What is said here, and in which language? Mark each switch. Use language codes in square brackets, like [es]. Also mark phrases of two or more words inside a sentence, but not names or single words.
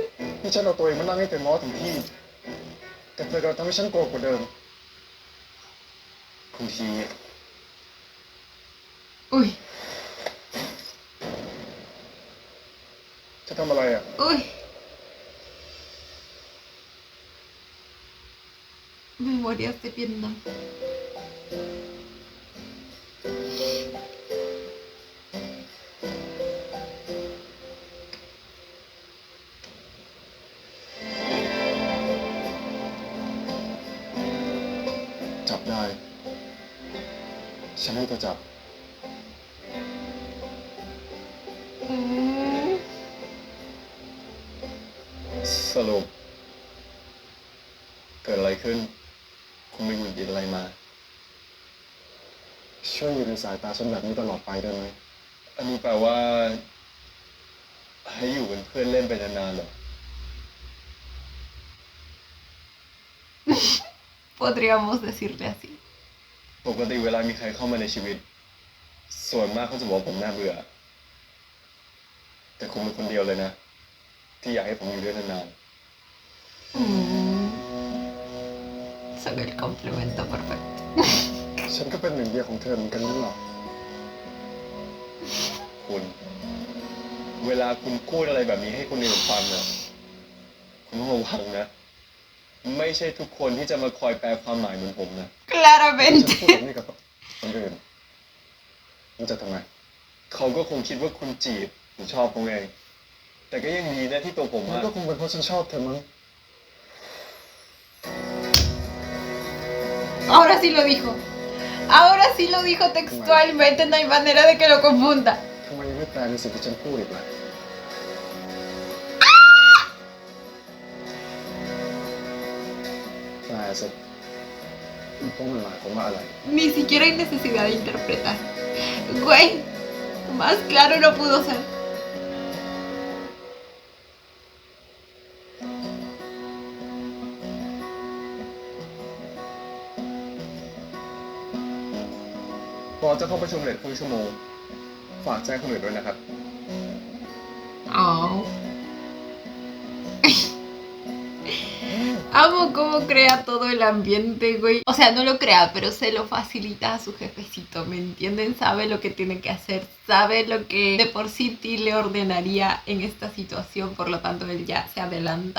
[th] ที่ฉันเอาตัวเองมานั่งให้เธอง้อถึงที่ แต่เธอกลับทำให้ฉันโกรธกว่าเดิมคุณที [es] Uy, [th] จะทำอะไรอ่ะ [es] uy. Memorias de Vietnam. [th] จับได้ ฉันให้เธอจับ Mm, สรุป เกิดอะไรขึ้น คุณไม่หงุดหงิดอะไรมา ช่วยอยู่ในสายตาฉันแบบนี้ตลอดไปได้ไหม อันนี้แปลว่า ให้อยู่เป็นเพื่อนเล่นไปนานๆเหรอ [es] podríamos decirle así. [th] ปกติเวลามีใครเข้ามาในชีวิต ส่วนมากเขาจะบอกว่าผมน่าเบื่อ แต่คุณเป็นคนเดียวเลยนะที่อยากให้ผมอยู่ด้วยนาน [es] Son el complemento perfecto. [th] ๆฉันก็เป็นหนึ่งเดียวของเธอเหมือนกันนั่นหรอคุณ เวลาคุณพูดอะไรแบบนี้ให้คนอื่นฟังนะคุณต้องระวังนะ ไม่ใช่ทุกคนที่จะมาคอยแปลความหมายเหมือนผมนะ ฉัน [es] Claramente. [th] พูดแบบนี้กับคนอื่นมันจะทำไม เขาก็คงคิดว่าคุณจีบหรือชอบเขาไง แต่ก็ยังดีนะที่ตัวผมมันก็คงเป็นเพราะฉันชอบเธอมั้ง [es] Ahora sí lo dijo. Ahora sí lo dijo textualmente. No hay manera de que lo confunda. [th] ทำไมยังไม่แปลในสิ่งที่ฉันพูดอีกล่ะแปลสิเพราะมันหมายความว่าอะไร [es] Ni siquiera hay necesidad de interpretar. Güey, más claro no pudo ser. [th] พอจะเข้าประชุมเลทครึ่งชั่วโมง ฝากแจ้งคนอื่นด้วยนะครับ Oh. [es] Amo cómo crea todo el ambiente, güey. O sea, no lo crea, pero se lo facilita a su jefecito, ¿me entienden? Sabe lo que tiene que hacer, sabe lo que de por sí Ti le ordenaría en esta situación, por lo tanto él ya se adelanta.